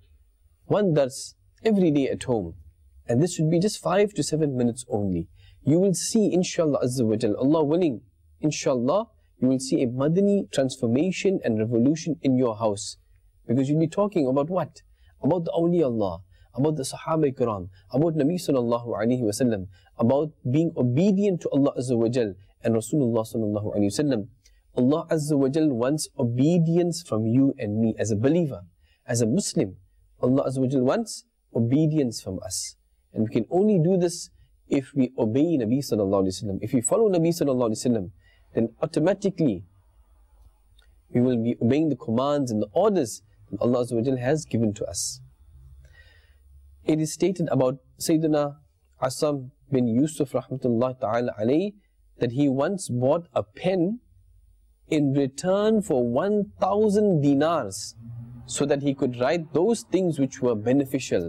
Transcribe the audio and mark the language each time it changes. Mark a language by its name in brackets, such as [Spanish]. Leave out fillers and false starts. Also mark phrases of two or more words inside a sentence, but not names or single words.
[English] One dars every day at home. And this should be just 5 to 7 minutes only. You will see, [Arabic] إن شاء الله عز وجل, [English] Allah willing, inshallah, you will see a Madani transformation and revolution in your house. Because you'll be talking about what? About the [Arabic] أولياء الله, [English] about the [Arabic] الصحابة الكرام, [English] about [Arabic] نبي صلى الله عليه وسلم, [English] about being obedient to [Arabic] الله عز وجل [English] and [Arabic] رسول الله صلى الله عليه وسلم. الله عز وجل [English] wants obedience from you and me as a believer, as a Muslim. [Arabic] الله عز وجل [English] wants obedience from us. And we can only do this if we obey [Arabic] نبي صلى الله عليه وسلم. [English] If we follow [Arabic] نبي صلى الله عليه وسلم, [English] then automatically we will be obeying the commands and the orders that [Arabic] الله عز وجل [English] has given to us. It is stated about Sayyidina Asam bin Yusuf [Arabic] رحمة الله تعالى عليه [English] that he once bought a pen in return for 1,000 dinars so that he could write those things which were beneficial.